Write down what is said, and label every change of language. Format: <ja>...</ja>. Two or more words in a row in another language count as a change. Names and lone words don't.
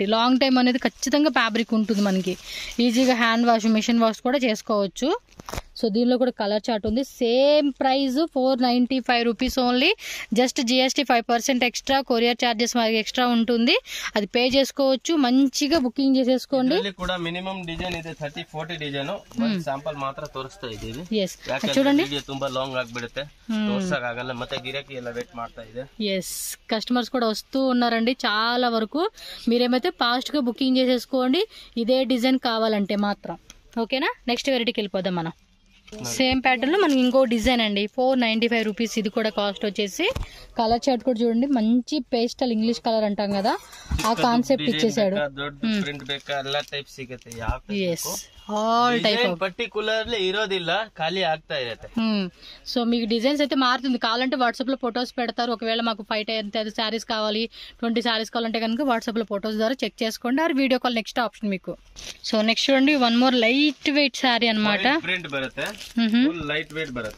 <en>long time</en> <te>అనేది ఖచ్చితంగా ఫ్యాబ్రిక్ ఉంటుంది మనకి. ఈజీగా</te> <en>hand wash, machine wash</en> <te>కూడా చేసుకోవచ్చు. సో దీనిలో కూడా</te> <en>colour chart</en> <te>ఉంది.</te> <en>same price 495 rupees only. just GST 5% extra, courier charges</en> <te>మనకి ఎక్స్ట్రా ఉంటుంది, అది పే చేసుకోవచ్చు. మంచిగా బుకింగ్ చేసేసుకోండి.</te> <kn>ಕೂಡ</kn> <en>minimum design</en> <kn>ಇದೆ 30-40 ಡಿಸೈನ್. ಸ್ಯಾಂಪಲ್ ಮಾತ್ರ ತೋರಿಸ್ತಾ ಇದ್ದೀವಿ.</kn> <te>చూడండి</te> <kn>ವಿಡಿಯೋ ತುಂಬಾ ಲಾಂಗ್ ಆಗಿಬಿಡುತ್ತೆ, ತೋರ್ಸಕ್ಕಾಗಲ್ಲ, ಮತ್ತೆ ಗಿರಾಕಿ ಎಲ್ಲ ವೇಟ್ ಮಾಡ್ತಾ ಇದೆ.</kn> <te>కస్టమర్స్ కూడా వస్తూ ఉన్నారండి చాలా వరకు. మీరేమైతే ఫాస్ట్ గా బుకింగ్ చేసేసుకోండి ఇదే డిజైన్ కావాలంటే మాత్రం. ఓకేనా, నెక్స్ట్ వెరైటీకి వెళ్ళిపోదాం మనం.</te> <en>same pattern</en> <te>లో మనకి ఇంకో డిజైన్ అండి, 495 రూపీస్. ఇది కూడా కాస్ట్ వచ్చేసి.</te> <en>colour chart</en> <te>కూడా చూడండి, మంచి</te> <en>pastel English colour</en> <te>అంటాం కదా, ఆ కాన్సెప్ట్ ఇచ్చేసాడు.</te> <en>all type</en> <kn>పర్టికులర్లీ ಇರೋದಿಲ್ಲ, ಖಾಲಿ ಆಗ್ತಾ ಇರುತ್ತೆ.</kn> <te>సో మీకు డిజైన్స్ అయితే మారుతుంది. కావాలంటే వాట్సాప్ లో ఫొటోస్ పెడతారు. ఒకవేళ మాకు 5 శారీస్ కావాలి, 20 శారీస్ కావాలంటే కనుక వాట్సాప్ లో ఫొటోస్ ద్వారా చెక్ చేసుకోండి, ఆర్</te> <en>video call next option</en> <te>మీకు. సో నెక్స్ట్ చూడండి,</te> <en>one more light weight saree</en> <te>అనమాట.</te> <kn>ಪ್ರಿಂಟ್ ಬರುತ್ತೆ,</kn> <en>light weight</en> <kn>ಬರುತ್ತೆ,</kn>